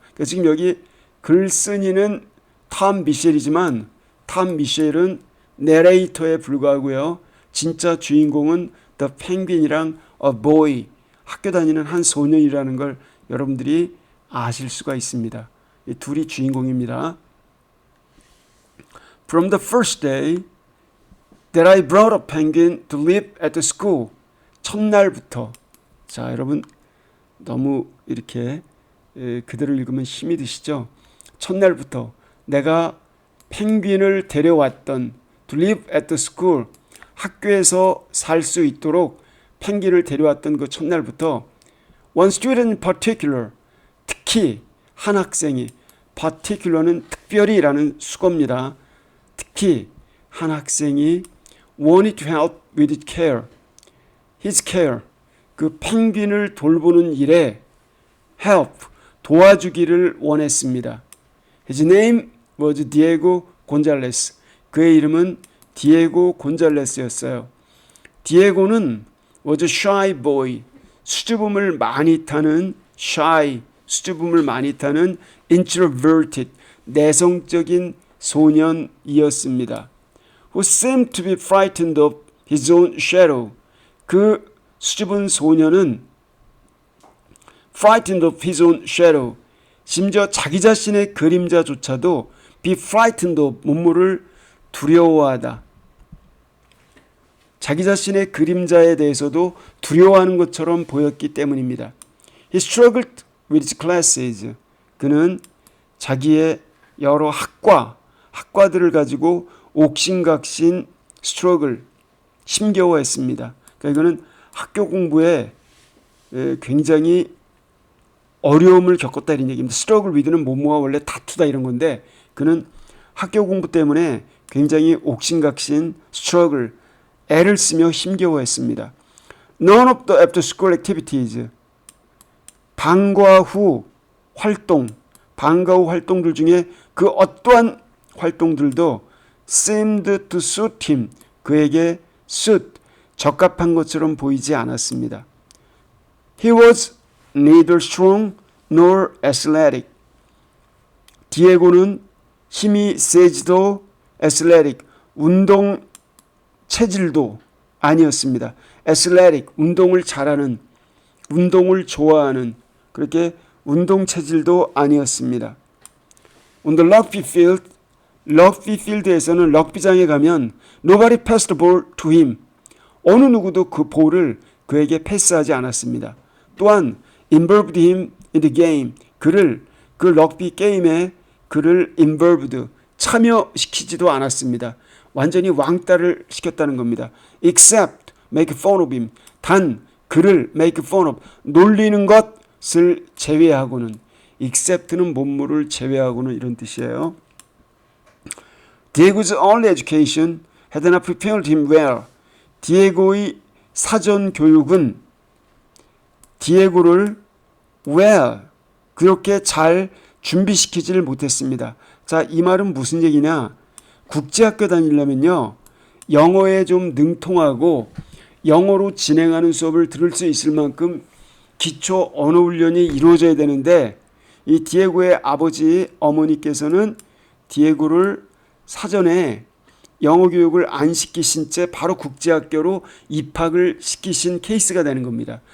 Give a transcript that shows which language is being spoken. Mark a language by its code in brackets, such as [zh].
[ko] 그러니까 지금 여기 글쓴이는 톰 미셸이지만 톰 미셸은 내레이터에 불과하고요. 진짜 주인공은 The Penguin이랑 A Boy 학교 다니는 한 소년이라는 걸 여러분들이 아실 수가 있습니다. 이 둘이 주인공입니다. [en] From the first day that I brought a penguin to live at the school. [ko] 첫날부터 자 여러분 너무 이렇게 그대로 읽으면 힘이 드시죠? 첫날부터 내가 펭귄을 데려왔던 [en] to live at the school [ko] 학교에서 살 수 있도록 펭귄을 데려왔던 그 첫날부터 [en] one student in particular [ko] 특히 한 학생이 particular는 특별히라는 수거입니다. 특히 한 학생이 [en] wanted to help with care his care [ko] 그 펭귄을 돌보는 일에 help 도와주기를 원했습니다. [en] His name was Diego Gonzalez. [ko] 그의 이름은 디에고 곤잘레스였어요. [en] 디에고는 was a shy boy. [ko] 수줍음을 많이 타는 shy, 수줍음을 많이 타는 introverted, 내성적인 소년이었습니다. [en] Who seemed to be frightened of his own shadow. [ko] 그 수줍은 소년은 [en] frightened of his own shadow. [ko] 심지어 자기 자신의 그림자조차도 [en] be frightened of [ko] 문물을 두려워하다. 자기 자신의 그림자에 대해서도 두려워하는 것처럼 보였기 때문입니다. [en] He struggled with his classes. [ko] 그는 자기의 여러 학과들을 가지고 옥신각신 struggle, 힘겨워했습니다. 그러니까 이거는 학교 공부에 굉장히 어려움을 겪었다 이런 얘기입니다. [en] struggle with [ko] 는 뭐뭐와 원래 다투다 이런 건데 그는 학교 공부 때문에 굉장히 옥신각신 struggle, 애를 쓰며 힘겨워했습니다. [en] None of the after school activities, [ko] 방과 후 활동들 중에 그 어떠한 활동들도 [en] seemed to suit him, [ko] 그에게 적합한 것처럼 보이지 않았습니다. [en] He was neither strong nor athletic. [ko] 디에고는 힘이 세지도 athletic, 운동 체질도 아니었습니다. athletic, 운동을 잘하는, 운동을 좋아하는 그렇게 운동 체질도 아니었습니다. [en] On the rugby field, [ko] 럭비 필드에서는 럭비장에 가면 [en] nobody passed the ball to him. [ko] 어느 누구도 그 볼을 그에게 패스하지 않았습니다. 또한 [en] involved him in the game. [ko] 그를 그 럭비 게임에 그를 involved 참여시키지도 않았습니다. 완전히 왕따를 시켰다는 겁니다. [en] Except make fun of him. [ko] 단 그를 [en] make fun of [ko] 놀리는 것을 제외하고는 except는 본물을 제외하고는 이런 뜻이에요. [en] Diego's early education had not prepared him well. [ko] 디에고의 사전 교육은 디에고를 well 그렇게 잘 준비시키지를 못했습니다. 자, 이 말은 무슨 얘기냐? 국제학교 다니려면요, 영어에 좀 능통하고 영어로 진행하는 수업을 들을 수 있을 만큼 기초 언어 훈련이 이루어져야 되는데 이 디에고의 아버지 어머니께서는 디에고를 사전에 영어 교육을 안 시키신 채 바로 국제학교로 입학을 시키신 케이스가 되는 겁니다.